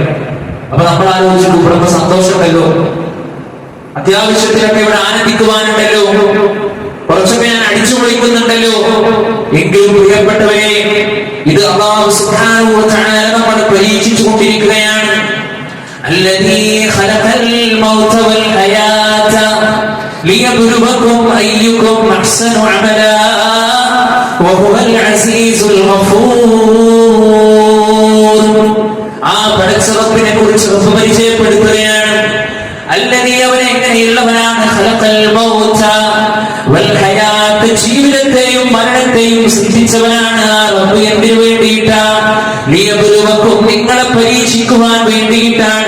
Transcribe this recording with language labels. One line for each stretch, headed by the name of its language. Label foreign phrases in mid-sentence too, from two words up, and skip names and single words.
Malayalam: അപ്പൊ നമ്മൾ ആലോചിച്ചു, ഇവിടെ സന്തോഷമുണ്ടല്ലോ, അത്യാവശ്യത്തിലൊക്കെ ഇവിടെ ആനന്ദിക്കുവാനുണ്ടല്ലോ, കുറച്ചൊക്കെ ഞാൻ അടിച്ചു പൊളിക്കുന്നുണ്ടല്ലോ. എങ്കിലും പ്രിയപ്പെട്ടവരെ, ഇത് അല്ലാഹു
Arabic: سبحانه وتعالى
Malayalam: നമ്മളെ പരീക്ഷിച്ചു കൊണ്ടിരിക്കുകയാണ്.
Arabic: الذي خلق الموت والحياة ليبلوكم أيكم أحسن عملا وهو العزيز الغفور.
Malayalam: ആ പടച്ചവനെ കുറിച്ച് പരിചയപ്പെടുത്തുകയാണ്. അല്ലദീ, അവൻ എങ്ങനെയുള്ളവനാണ്,
Arabic: خلق الموت والحياة,
Malayalam: ജീവിതത്തെയും മരണത്തെയും സൃഷ്ടിച്ചവനാണ്. ആ റബ്ബ് എന്തിനു വേണ്ടിയിട്ടാണ്? ലിയബ്ലുവക്കും, നിങ്ങളെ പരീക്ഷിക്കുവാൻ വേണ്ടിയിട്ടാണ്.